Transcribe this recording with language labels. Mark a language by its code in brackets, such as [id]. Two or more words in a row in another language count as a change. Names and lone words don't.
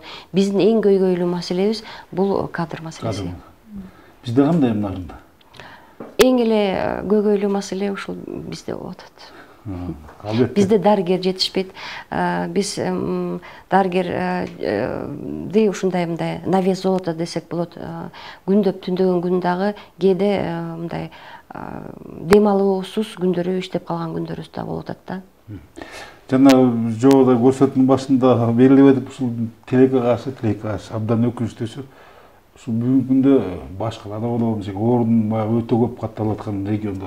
[ky] Биздин эң көйгөйлүү маселебиз бул кадр маселеси. Бизде кандай нарында? эң эле көйгөйлүү маселе ушул бизде болуп атат. Албетте. Бизде дарыгер жетишпейт. Биз дарыгерди ушундай мындай [ru] на вес золота [ky] десек болот. Күндөп түндөгөн күн дагы кээде мындай дем алуусуз күндөрү, иштеп калган күндөрүбүз да болуп атат да. Жана жобода көрсөтүүнүн башында белгилеп этип, ушул тилекке каршы абдан өкүнүчтүүсү. Ушул бүгүнкү күндө башкаларда болгон орун өтө көп катталып аткан региондор.